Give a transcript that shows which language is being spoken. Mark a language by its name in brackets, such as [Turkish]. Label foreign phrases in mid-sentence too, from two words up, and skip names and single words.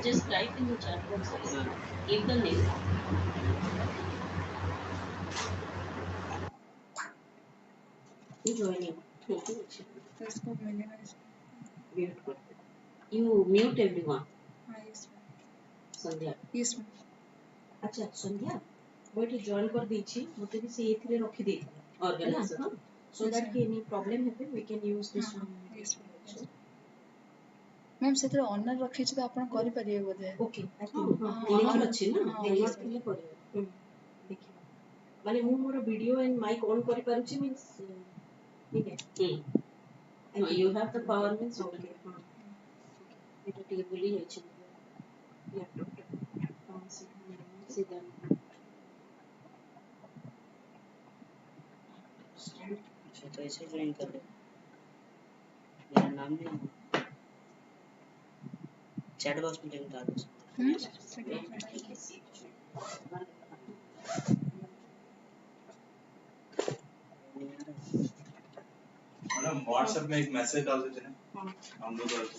[English] just type in the chat box give the name you joining [Hindi] इसको minimize [English] mute कर you mute everyone हाँ yes ma'am संध्या yes ma'am [Odia] अच्छा संध्या ମୁଁ ଏଠି join କରି ଦେଇଛି ମୋତେ ବି ସେ ଏଥିରେ ରଖି ଦେଇଥିଲେ organizer ହଁ [English] so that any problem [Odia] ହେବେ [English] we can use this one yes ma'am ma'am [Odia] ସେଥିରେ honor ରଖିଛି ତ ଆପଣ କରିପାରିବେ ବୋଧେ [English] okay link [Odia] ଅଛି ନା honor ଥିଲେ କରିବେ ଦେଖିବା ମାନେ ମୁଁ ମୋର ଭିडिଓ [English] and mic on [Odia] କରି ପାରୁଛି means [Hindi] ठीक है [English] you have the power means okay [Odia] ହଁ ଏଟା ଟିକେ ଭୁଲି ଯାଇଛି laptop ଟା सीधा [Hindi] अच्छा तो ऐसे ज्वाइन कर ले मेरा नाम नहीं [English] chat box [Hindi] में लिंक डाल दो मैडम व्हाट्सएप में एक मैसेज डाल देते हैं हम लोग